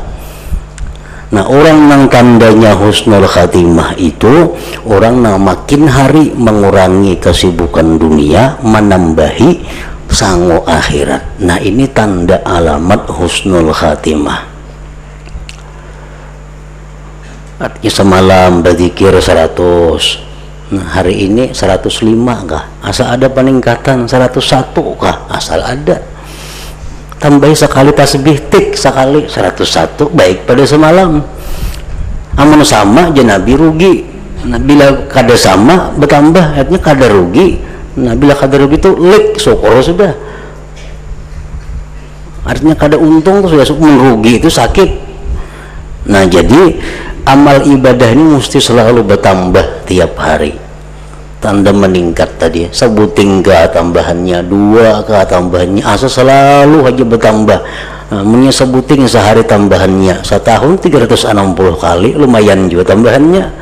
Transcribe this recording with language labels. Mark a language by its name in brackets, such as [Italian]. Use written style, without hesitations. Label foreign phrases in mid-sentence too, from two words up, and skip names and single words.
[Indonesian] Nah orang yang tandanya [Arabic] حسن الخاتمة [Indonesian] itu orang yang makin hari mengurangi kesibukan dunia, menambahi sango akhirat. Nah ini tanda alamat [Arabic] حسن الخاتمة. [Indonesian] artinya semalam berzikir 100. Nah, hari ini 105 kah? Asal ada peningkatan 101 kah? Asal ada. Tambah sekali tasbih tik sekali 101 baik pada semalam. [Banjar] Amun sama je Nabi rugi. Nah, bila kada sama bertambah artinya kada rugi. Nah, bila kada rugi itu lik syukur sudah. Artinya kada untung itu sudah, rugi itu sakit. [Indonesian] Nah, jadi amal ibadah ini mesti selalu bertambah tiap hari. [Banjar] Tanda meningkat tadi, sebuting ke tambahannya, 2 ke tambahannya, asal selalu aja bertambah. Nah, sebuting sehari tambahannya, setahun 360 kali, lumayan juga tambahannya.